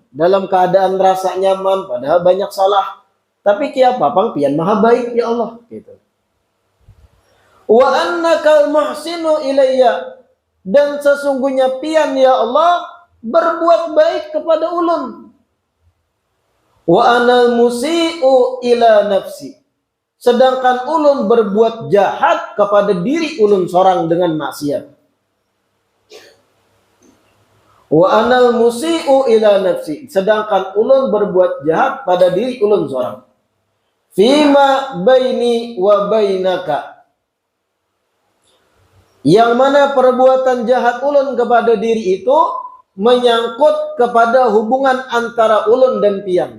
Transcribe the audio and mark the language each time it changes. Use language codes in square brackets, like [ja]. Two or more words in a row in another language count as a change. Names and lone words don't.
[id] Dalam keadaan rasa nyaman, padahal banyak salah. [bjn] Tapi kia papang pian maha baik ya Allah gitu. [ar] وأنك المحسن إلي, [bjn] dan sesungguhnya pian ya Allah berbuat baik kepada ulun. [ar] وأنا المسيء إلى نفسي, [bjn] sedangkan ulun berbuat jahat kepada diri ulun seorang dengan maksiat. [ar] وأنا المسيء إلى نفسي, [bjn] sedangkan ulun berbuat jahat pada diri ulun seorang. [ar] فيما بيني وبينك, [bjn] yang mana perbuatan jahat ulun kepada diri itu menyangkut kepada hubungan antara ulun dan pian.